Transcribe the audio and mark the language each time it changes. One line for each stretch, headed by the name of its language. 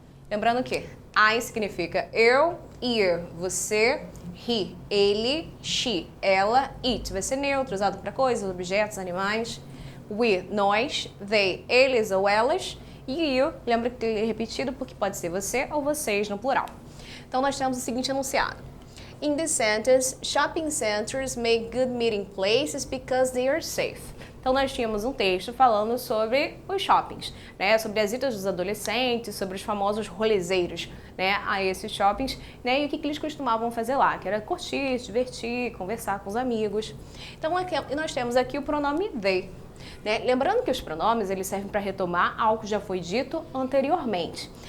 Portuguese: Lembrando que I significa eu, you, você, he, ele, she, ela, it. Vai ser neutro, usado para coisas, objetos, animais. We, nós, they, eles ou elas, e you, lembra que é repetido porque pode ser você ou vocês no plural. Então, nós temos o seguinte enunciado.
English: In this sentence, shopping centers make good meeting places because they are safe.
Portuguese: Então, nós tínhamos um texto falando sobre os shoppings, né? Sobre as idas dos adolescentes, sobre os famosos rolezeiros, né? A esses shoppings, né? E o que eles costumavam fazer lá, que era curtir, se divertir, conversar com os amigos. Então, aqui, nós temos aqui o pronome they. Né? Lembrando que os pronomes eles servem para retomar algo que já foi dito anteriormente.